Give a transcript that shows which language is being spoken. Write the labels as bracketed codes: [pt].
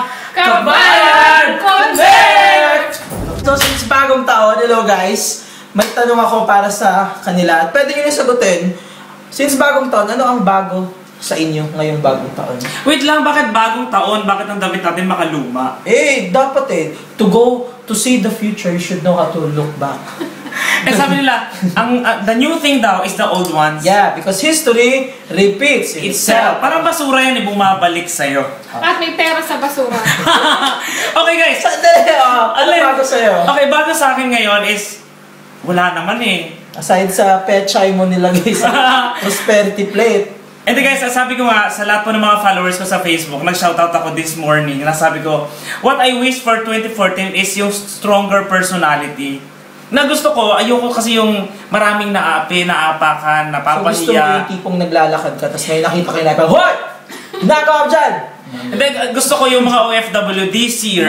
[tl] Kabayan Connect! So, since bagong taon, [en] hello guys, [tl] may tanong ako para sa kanila. At pwede nyo na sagutin, since bagong taon, ano ang bago sa inyo ngayong bagong taon? Wait lang, bakit bagong taon? Bakit ang damit natin makaluma? [en] Dapat to go to see the future, you should know how to look back. [tl] Eh sabi nila, [en] the new thing daw is the old ones. Yeah, because history repeats itself. [tl] Parang basura yan, bumabalik sa'yo. At may pera sa basura. [en] Okay guys, [tl] Ano bago sa'yo? okay, bago sa akin ngayon is, wala naman eh. Aside sa pechay mo nilagay sa prosperity plate. And guys, sabi ko nga, sa lahat po ng mga followers ko sa Facebook, nag-shoutout ako [en] this morning. [tl] Nasabi ko, [en] what I wish for 2014 is yung stronger personality. [tl] Na gusto ko, ayoko kasi yung maraming naapi, naapakan, napapahiya. So gusto mo yung tipong naglalakad ka, tapos may nakita kayo na hoy! Nakaw dyan! [en] And then, [tl] gusto ko yung mga OFW [en] this year.